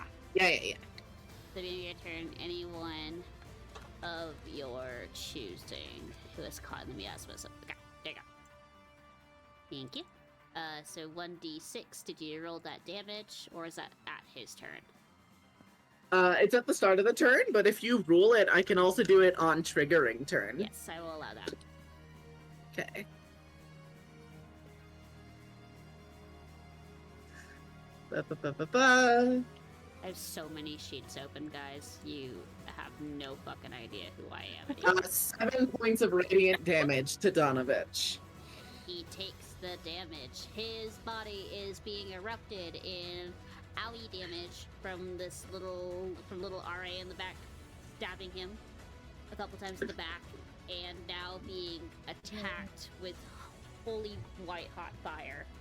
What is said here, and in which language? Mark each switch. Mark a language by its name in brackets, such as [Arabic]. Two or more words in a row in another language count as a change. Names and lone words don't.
[English] So beginning of your turn, anyone of your choosing who is caught in the miasma. So, okay, there you go. Thank you. So 1d6, did you roll that damage, or is that at his turn? It's at the start of the turn, but if you rule it, I can also do it on triggering turn. Yes, I will allow that. Okay. Ba-ba-ba-ba-ba. I have so many sheets open, guys. You have no fucking idea who I am. 7 points of radiant damage to Donovich. He takes the damage. His body is being erupted in owie damage from this little RA in the back, stabbing him a couple times in the back, and now being attacked with holy white hot fire.